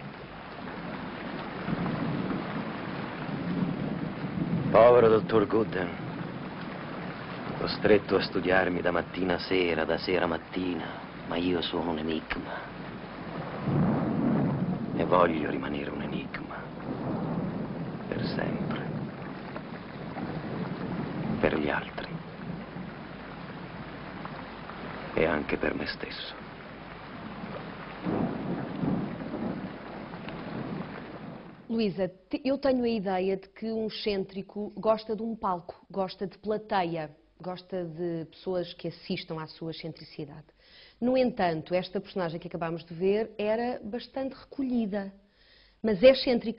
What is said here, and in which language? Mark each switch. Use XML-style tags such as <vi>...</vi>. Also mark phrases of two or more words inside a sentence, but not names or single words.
<it>Povero dottor Gooden, costretto a studiarmi da mattina a sera, da sera a mattina, ma io sono un enigma. E voglio rimanere un enigma. Per sempre. Per gli altri. E anche per me stesso.</it> <pt>Luísa, eu tenho a ideia de que um excêntrico gosta de um palco, gosta de plateia, gosta de pessoas que assistam à sua excentricidade. No entanto, esta personagem que acabámos de ver era bastante recolhida, mas é excêntrica.</pt>